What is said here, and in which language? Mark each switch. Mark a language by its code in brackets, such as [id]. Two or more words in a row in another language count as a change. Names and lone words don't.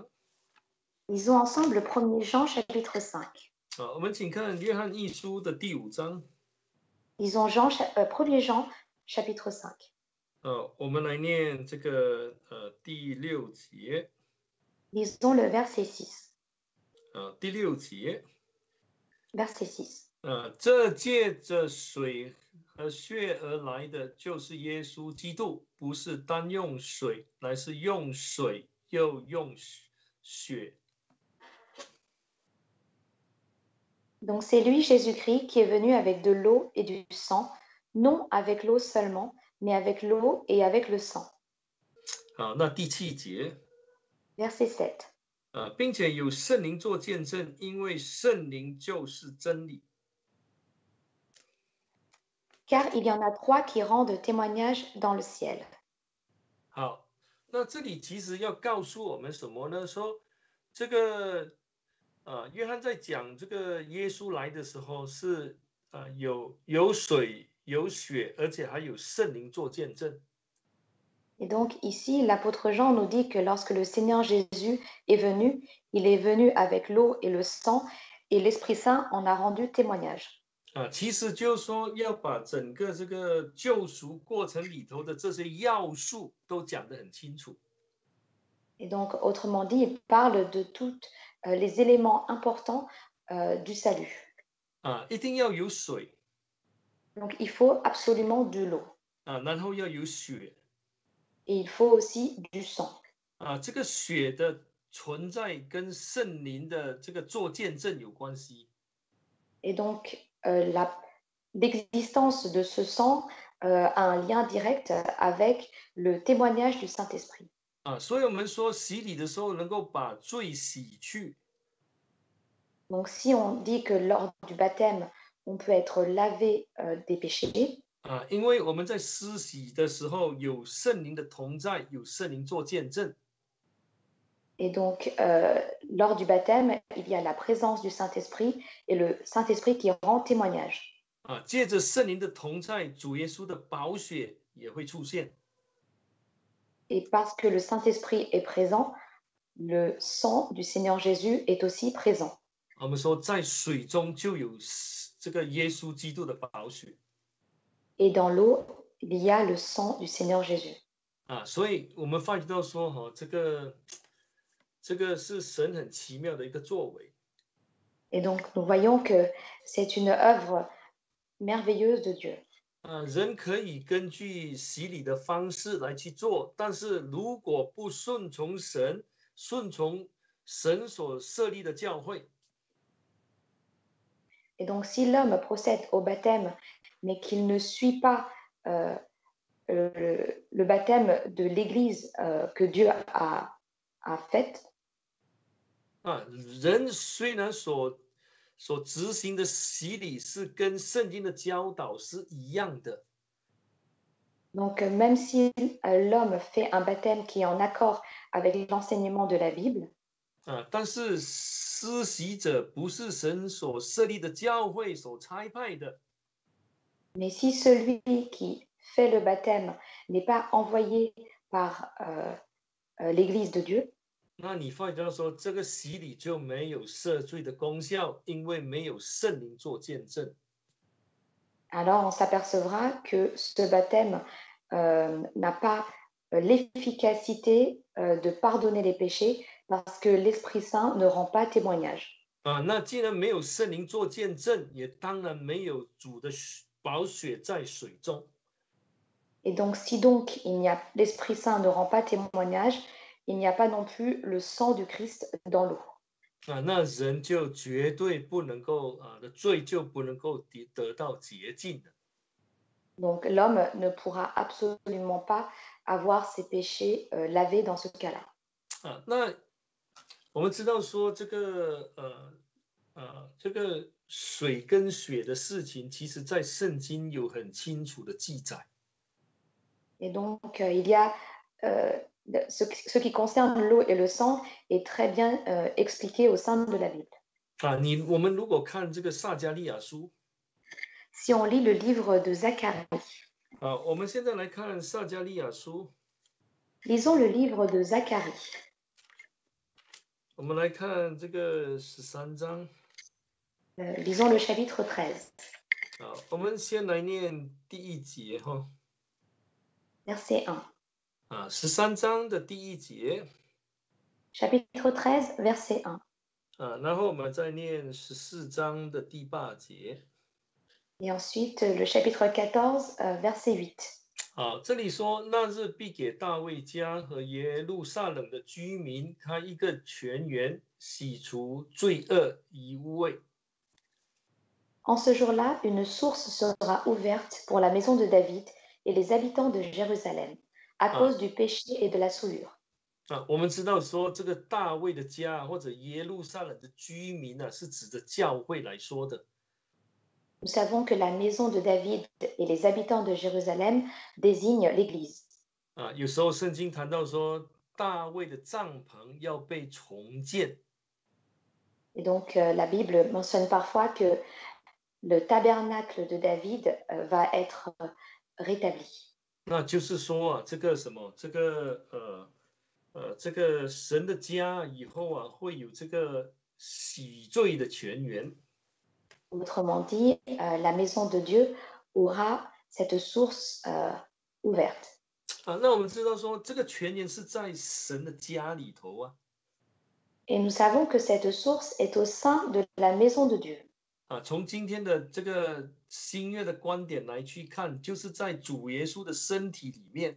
[fr] Lisons ensemble le 1er Jean chapitre 5. [zh] 我们请看约翰一书的第5章。 [fr] Lisons 1er Jean chapitre 5. [zh] 我们来念这个第6节。 [fr] Lisons le verset 6. [zh] 第6节。 [fr] Verset 6. [zh] 这借着水和血而来的，就是耶稣基督，不是单用水，乃是用水又用血。 [fr] Donc c'est lui, Jésus-Christ, qui est venu avec de l'eau et du sang, non avec l'eau seulement, mais avec l'eau et avec le sang. [zh] 好，那第7节。 [fr] Verset 7. [zh] 并且有圣灵做见证，因为圣灵就是真理。 [fr] Car il y en a 3 qui rendent témoignage dans le ciel. [zh] 好，那这里其实要告诉我们什么呢？说这个约翰在讲这个耶稣来的时候是有水有血，而且还有圣灵做见证。 [fr] Et donc ici, l'apôtre Jean nous dit que lorsque le Seigneur Jésus est venu, il est venu avec l'eau et le sang, et l'Esprit Saint en a rendu témoignage. [zh] 其实就是说要把整个这个救赎过程里头的这些要素都讲得很清楚。 [fr] Et donc, autrement dit, il parle de tous les éléments importants du salut. [zh] 一定要有水。 [fr] Donc, il faut absolument de l'eau. [zh] 然后要有血。 [fr] Et il faut aussi du sang. [zh] 这个血的存在跟圣灵的这个做见证有关系。 [fr] Et donc, l'existence de ce sang a un lien direct avec le témoignage du Saint-Esprit. [zh] 所以我们说洗礼的时候能够把罪洗去。 [fr] Donc, si on dit que lors du baptême, on peut être lavé des péchés, [zh] 因为我们在施洗的时候有圣灵的同在，有圣灵做见证。 [fr] et donc, lors du baptême, il y a la présence du Saint-Esprit et le Saint-Esprit qui rend témoignage. [zh] 借着圣灵的同在，主耶稣的宝血也会出现。 [fr] Et parce que le Saint-Esprit est présent, le sang du Seigneur Jésus est aussi présent. [zh] 我们说，在水中就有这个耶稣基督的宝血 [fr] Et dans l'eau, il y a le sang du Seigneur Jésus. [zh] 啊，所以我们发觉到说，这个是神很奇妙的一个作为 [fr] Et donc, nous voyons que c'est une œuvre merveilleuse de Dieu. [zh] 啊，人可以根据洗礼的方式来去做，但是如果不顺从神，顺从神所设立的教会 [fr] Et donc, si l'homme procède au baptême, mais qu'il ne suit pas euh, le baptême de l'Église que Dieu a faite, [zh] 啊，人虽然所执行的洗礼是跟圣经的教导是一样的。 [fr] donc même si l'homme fait un baptême qui est en accord avec l'enseignement de la Bible, [zh] 啊，但是施洗者不是神所设立的教会所差派的， [fr] mais si celui qui fait le baptême n'est pas envoyé par l'Église de Dieu, [zh] 那你发觉到说这个洗礼就没有赦罪的功效，因为没有圣灵做见证。 [fr] alors on s'apercevra que ce baptême n'a pas l'efficacité de pardonner les péchés parce que l'Esprit Saint ne rend pas témoignage. [zh] 啊，那既然没有圣灵做见证，也当然没有主的宝血在水中。 [fr] Et donc, si donc l'Esprit Saint ne rend pas témoignage, il n'y a pas non plus le sang du Christ dans l'eau. [zh] 啊，那人就绝对不能够的罪就不能够得到洁净的。 [fr] Donc, l'homme ne pourra absolument pas avoir ses péchés lavés dans ce cas-là. [zh] 啊，那我们知道说这个水跟血的事情，其实在圣经有很清楚的记载。 [fr] Et donc, il y a ce qui concerne l'eau et le sang est très bien expliqué au sein de la Bible. [zh] 啊，我们如果看这个撒迦利亚书 [fr] Si on lit le livre de Zacharie, [zh] 啊，我们现在来看撒迦利亚书， [fr] lisons le livre de Zacharie. [zh] 我们来看这个13章 [fr] Lisons le chapitre 13, [zh] 啊，我们先来念第一节哈 [fr] verset 1. [zh] 啊，13章的第一节 [fr] Chapitre 13, verset 1. [zh] 啊，然后我们再念14章的第8节。 [fr] Et ensuite, le chapitre 14, verset 8. [zh] 好，这里说那日必给大卫家和耶路撒冷的居民开一个泉源，洗除罪恶与污秽。 [fr] En ce jour-là, une source sera ouverte pour la maison de David et les habitants de Jérusalem, à cause du péché et de la souillure. [zh] 啊，我们知道说这个大卫的家或者耶路撒冷的居民呢，是指着教会来说的。 [fr] Nous savons que la maison de David et les habitants de Jérusalem désignent l'Église. [zh] 啊，有时候圣经谈到说大卫的帐篷要被重建。 [fr] Et donc, la Bible mentionne parfois que le tabernacle de David va être rétabli. [zh] 那就是说啊，这个什么，这个神的家以后啊，会有这个洗罪的泉源。 [fr] Autrement dit, la maison de Dieu aura cette source ouverte. [zh] 啊，那我们知道说这个泉源是在神的家里头啊。 [fr] Et nous savons que cette source est au sein de la maison de Dieu. [zh] 啊，从今天的这个新约的观点来去看，就是在主耶稣的身体里面。